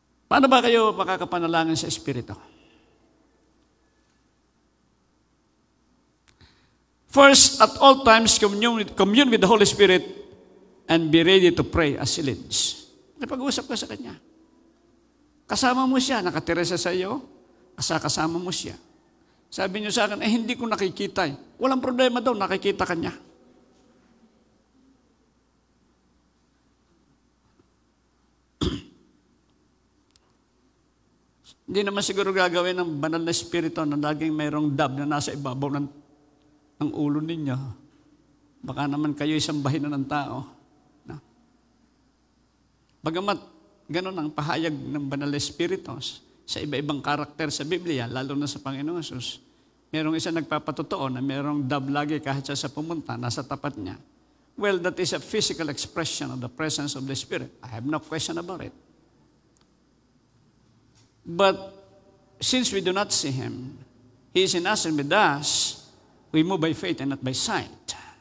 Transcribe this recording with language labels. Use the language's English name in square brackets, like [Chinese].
[Filipino] Paano ba kayo makakapanalangin sa Espiritu? [English] First, at all times, commune with the Holy Spirit and be ready to pray as He leads. [Filipino] Napag-uusap ka sa Kanya. Kasama mo siya, nakatira siya sa iyo, kasama mo siya. Sabi niyo sa akin, hindi ko nakikita. Walang problema daw, nakikita ka niya. Hindi naman siguro gagawin ng banal na espiritu na laging mayroong dab na nasa ibabaw ng ulo ninyo. Baka naman kayo isambahin na ng tao. No? Bagamat ganun ang pahayag ng banal na espiritu sa iba-ibang karakter sa Biblia, lalo na sa Panginoon Jesus, merong isa nagpapatotoo na merong dab lagi kahit siya sa pumunta, nasa tapat niya. [English] Well, that is a physical expression of the presence of the Spirit. I have no question about it. But since we do not see Him, He is in us and with us, we move by faith and not by sight.